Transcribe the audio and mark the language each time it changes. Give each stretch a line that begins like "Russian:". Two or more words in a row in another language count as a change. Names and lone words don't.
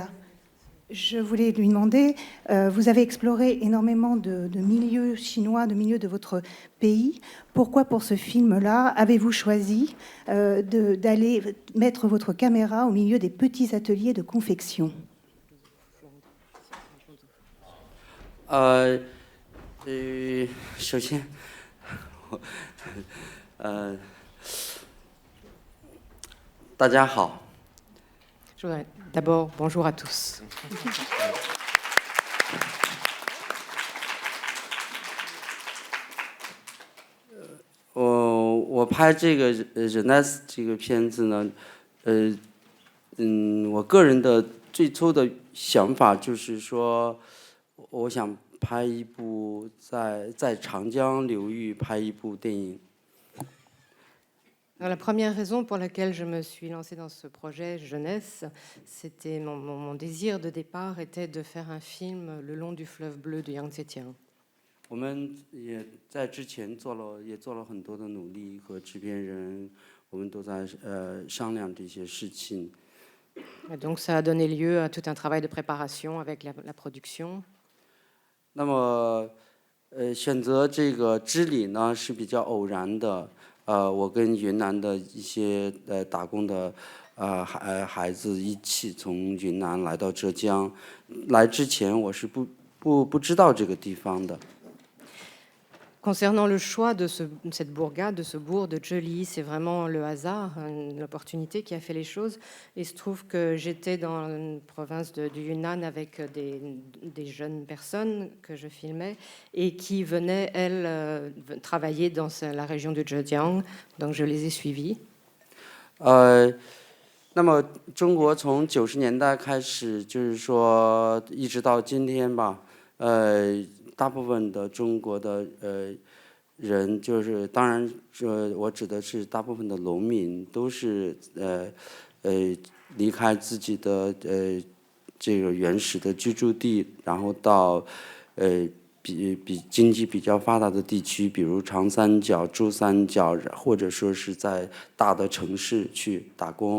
French: Je voulais lui demander, vous avez exploré énormément de milieux chinois, de milieux de votre pays. Pourquoi pour ce film-là avez-vous choisi d'aller mettre votre caméra au milieu des petits ateliers de confection?
Chinese: 首先，大家好。
French: D'abord, bonjour à tous.
Chinese: 我拍这个Jeunesse这个片子呢，我个人的最初的想法就是说，我想拍一部在长江流域拍一部电影。
French: La première raison pour laquelle je me suis lancée dans ce projet jeunesse, c'était mon désir de départ était de faire un film le long du fleuve bleu de Yangtze-Kiang.
Chinese: 我们也在之前做了很多的努力，和制片人我们都在商量这些事情。
French: Et donc ça a donné lieu à tout un travail de préparation avec la production.
Chinese: 那么选择这个知里呢是比较偶然的。我跟云南的一些打工的孩子一起从云南来到浙江，来之前我是不知道这个地方的。
French: Concernant le choix de cette bourgade, de ce bourg de Zheli, c'est vraiment le hasard, l'opportunité qui a fait les choses. Il se trouve que j'étais dans une province du Yunnan avec des jeunes personnes que je filmais et qui venaient, elles, travailler dans la région de Zhejiang. Donc je les ai suivies.
Chinese: 那么中国从90年代开始，就是说一直到今天吧，大部分的中国的人，就是当然我指的是大部分的农民，都是离开自己的这个原始的居住地，然后到比经济比较发达的地区，比如长三角、珠三角，或者说是在大的城市去打工。